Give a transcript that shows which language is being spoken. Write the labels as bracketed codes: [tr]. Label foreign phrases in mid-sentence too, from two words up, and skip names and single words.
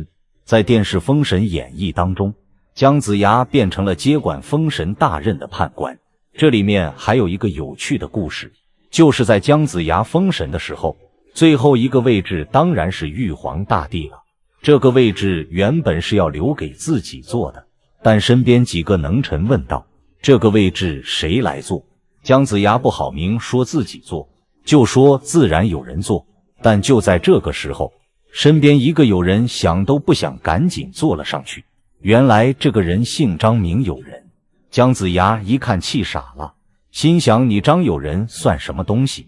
[zh] 在電視《封神演義》當中，姜子牙變成了接管封神大任的判官。這裡面還有一個有趣的故事，就是在姜子牙封神的時候，最後一個位置当然是玉皇大帝了。這個位置原本是要留給自己坐的，但身邊幾個能臣問道：“這個位置誰來坐？” 姜子牙不好明說自己坐，就說自然有人坐。但就在這個時候，身邊一個友人想都不想，趕緊坐了上去。原來這個人姓張，名友仁。姜子牙一看氣傻了，心想：你張友仁算什麼東西？